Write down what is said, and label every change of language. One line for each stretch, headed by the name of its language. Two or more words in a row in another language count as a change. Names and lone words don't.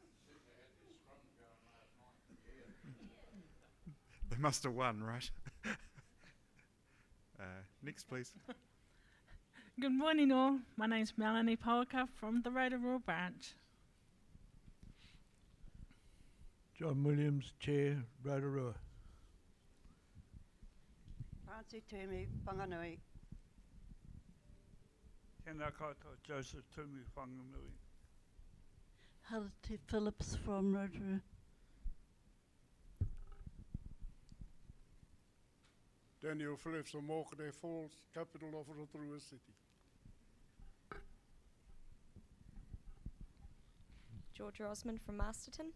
English: They must have won, right? Next, please. Good morning, all. My name's Melanie Polka from the Rotorua branch. John Williams, Chair, Rotorua. Francie Tumi, Whanganui.
Māori: Tēnā koutou, Joseph Tumi, Whanganui.
English: Halite Phillips from Rotorua. Daniel Phillips from Mokere Falls, capital of Rotorua City. Georgia Osmond from Masterton.